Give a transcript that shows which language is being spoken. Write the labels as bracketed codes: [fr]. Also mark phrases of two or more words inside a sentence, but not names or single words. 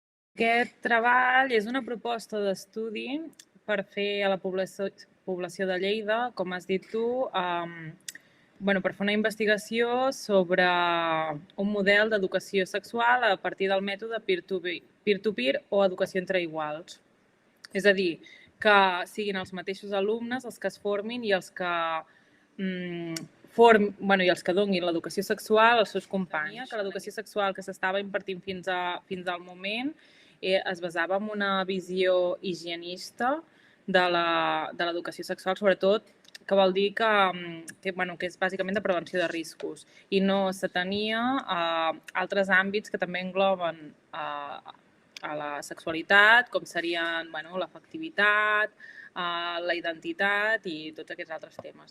[ca] Aquest treball és una proposta d'estudi per fer a la població de Lleida, com has dit tu, per fer una investigació sobre un model d'educació sexual a partir del mètode peer-to-peer o educació entre iguals. És a dir, que siguin els mateixos alumnes els que es formin i els que i els que donin l'educació sexual als seus companys. Que l'educació sexual que s'estava impartint fins al moment es basava en una visió higienista de l'educació sexual, sobretot, que vol dir que és bàsicament de prevenció de riscos i no s'atenia a altres àmbits que també engloben a la sexualitat, com serien l'afectivitat, la identitat i tots aquests altres temes.